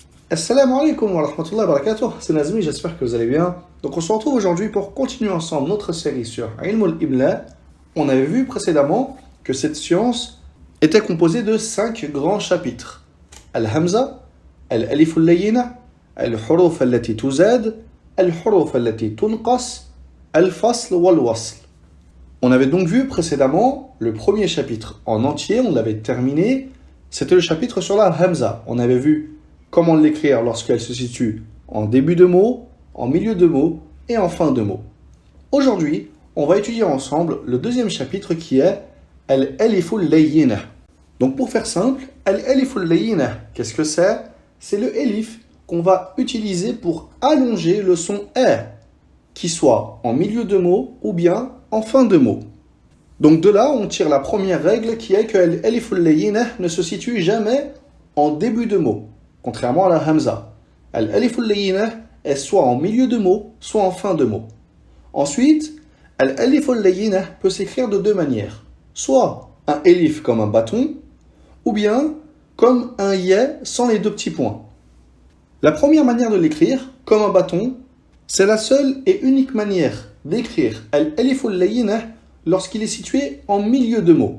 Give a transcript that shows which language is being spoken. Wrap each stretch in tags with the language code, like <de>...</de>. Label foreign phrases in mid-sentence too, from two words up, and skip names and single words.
<ar>السلام عليكم ورحمة الله وبركاته.</ar> <fr>C'est Nazmi, j'espère que vous allez bien. Donc on se retrouve aujourd'hui pour continuer ensemble notre série sur</fr> <ar>علم الإملاء.</ar> <fr>On avait vu précédemment que cette science était composée de 5 grands chapitres.</fr> <ar>الهمزة، الألف اللينة، الحروف التي تزاد، الحروف التي تنقص، الفصل والوصل.</ar> <fr>On avait donc vu précédemment le premier chapitre en entier, on l'avait terminé. C'était le chapitre sur la Hamza. On avait vu comment l'écrire lorsqu'elle se situe en début de mot, en milieu de mot et en fin de mot. Aujourd'hui, on va étudier ensemble le deuxième chapitre qui est</fr> <ar>الألف اللينة.</ar> <fr>Donc pour faire simple,</fr> <ar>الألف اللينة,</ar> <fr>qu'est-ce que c'est ? C'est le elif qu'on va utiliser pour allonger le son A, qui soit en milieu de mot ou bien en fin de mot. Donc de là, on tire la première règle qui est que</fr> <ar>الألف اللينة</ar> <fr>ne se situe jamais en début de mot. Contrairement à la Hamza.</fr> <ar>الألف اللينة</ar> <fr>est soit en milieu de mot, soit en fin de mot. Ensuite,</fr> <ar>الألف اللينة</ar> <fr>peut s'écrire de deux manières. Soit un elif comme un bâton, ou bien comme un ya sans les deux petits points. La première manière de l'écrire, comme un bâton, c'est la seule et unique manière d'écrire</fr> <ar>الألف اللينة</ar> <fr>lorsqu'il est situé en milieu de mot.</fr>